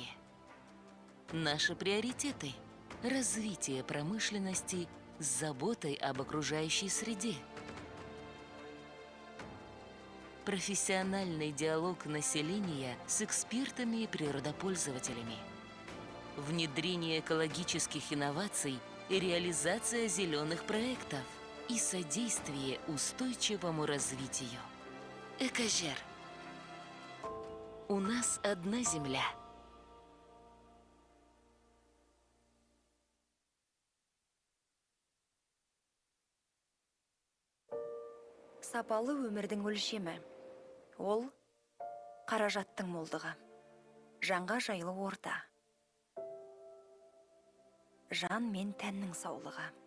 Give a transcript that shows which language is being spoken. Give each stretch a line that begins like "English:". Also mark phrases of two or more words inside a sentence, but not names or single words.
Russian: Наши приоритеты – развитие промышленности с заботой об окружающей среде, профессиональный диалог населения с экспертами и природопользователями, внедрение экологических инноваций и реализация зеленых проектов и содействие устойчивому развитию. ECOJER. У нас одна земля.
Kazakh: Сапалы өмірдің өлшемі. Ол қаражаттың молдығы. Жанға жайлы орта. Жан мен тәннің саулығы.